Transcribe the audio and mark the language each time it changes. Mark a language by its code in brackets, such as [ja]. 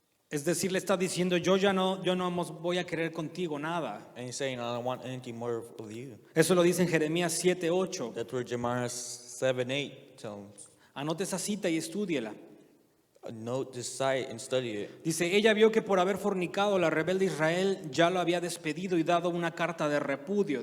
[es] Es decir, le está diciendo, yo no voy a querer contigo nada. [en] And he's saying, I don't want anything more of you. [es] Eso lo dice en Jeremías 7:8. [en] That's where Jeremiah 7:8 tells. [es] Anote esa cita y estúdiela. [en] Note this site and study it. [es] Dice, ella vio que por haber fornicado la rebelde Israel ya lo había despedido y dado una carta de repudio.